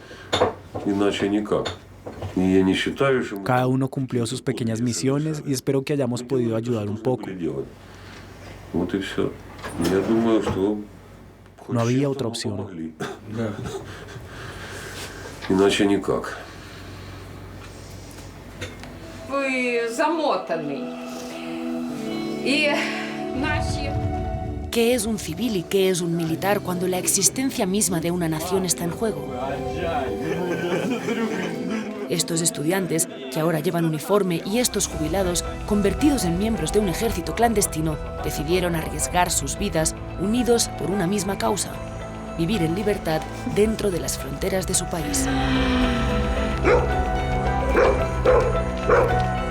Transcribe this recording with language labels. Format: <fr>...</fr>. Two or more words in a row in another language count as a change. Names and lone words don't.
<es>Cada uno cumplió sus pequeñas misiones y espero que hayamos podido ayudar un poco. No había otra opción.</es> <ru>Иначе никак.</ru> <uk>Ви замотаний. І наші...</uk> <es>¿Qué es un civil y qué es un militar cuando la existencia misma de una nación está en juego? Estos estudiantes, que ahora llevan uniforme, y estos jubilados, convertidos en miembros de un ejército clandestino, decidieron arriesgar sus vidas unidos por una misma causa: vivir en libertad dentro de las fronteras de su país.</es>